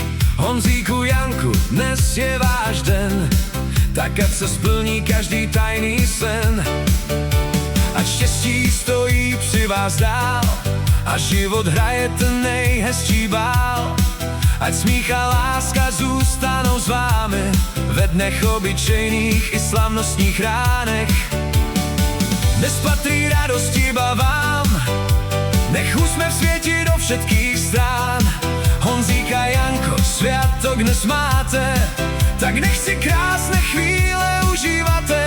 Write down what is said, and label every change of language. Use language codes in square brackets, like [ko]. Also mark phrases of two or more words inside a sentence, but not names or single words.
[cs] Honzíku, Janku, dnes je váš den, tak ať se splní každý tajný sen. Ať štěstí stojí při vás dál a život hraje ten nejhezčí bál. Ať smích a láska zůstanou s vámi ve dnech obyčejných i slavnostních ránech. Dnes patří radosti [sk] iba vám, nech úsměv svieti do všetkých strán. Honzík a Janko, sviatok dnes máte, tak nech si krásne chvíle užívate.